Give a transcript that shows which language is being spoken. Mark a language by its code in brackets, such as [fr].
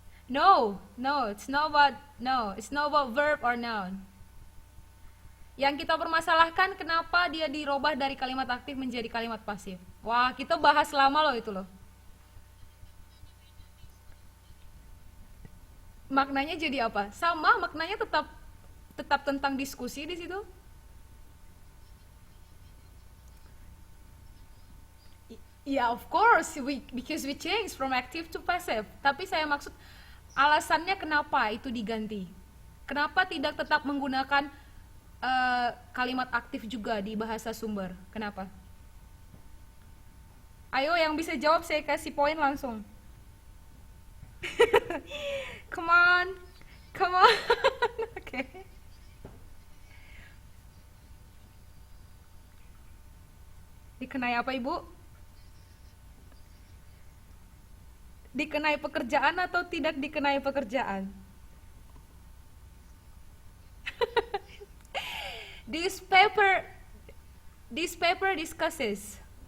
[en] No, no, it's not about verb or noun. [id] Yang kita permasalahkan kenapa dia dirubah dari kalimat aktif menjadi kalimat pasif. Wah, kita bahas lama loh itu loh. Maknanya jadi apa? Sama, maknanya tetap tetap tentang diskusi di situ. [en] Ya, of course, because we change from active to passive. [id] Tapi saya maksud alasannya kenapa itu diganti. Kenapa tidak tetap menggunakan kalimat aktif juga di bahasa sumber? Kenapa? Ayo, yang bisa jawab saya kasih poin langsung. [en] Come on, come on. Oke. [id] Dikenai apa, Ibu? Dikenai pekerjaan atau tidak dikenai pekerjaan? [en] This paper this paper discusses.